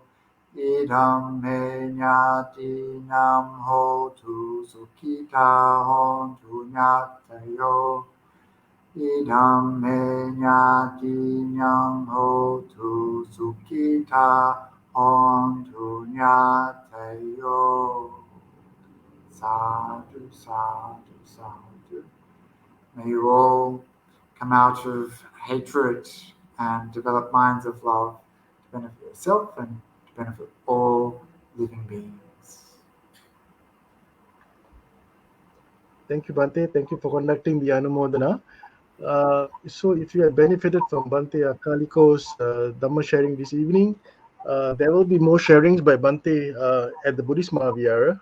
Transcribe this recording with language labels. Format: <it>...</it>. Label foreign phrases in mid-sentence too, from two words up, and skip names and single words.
<pi>Idam menyatinam hotu sukita hontu nyatayo. Idam menyatinam hotu sukita hontu nyatayo. Sadhu, sadhu, sadhu.</pi> <en>May you all come out of hatred and develop minds of love to benefit yourself and to benefit all living beings. Thank you, Bante. Thank you for conducting the Anumodana. So if you have benefited from Bante Akaliko's Dhamma sharing this evening, there will be more sharings by Bante at the Buddhist Maha Vihara.</en>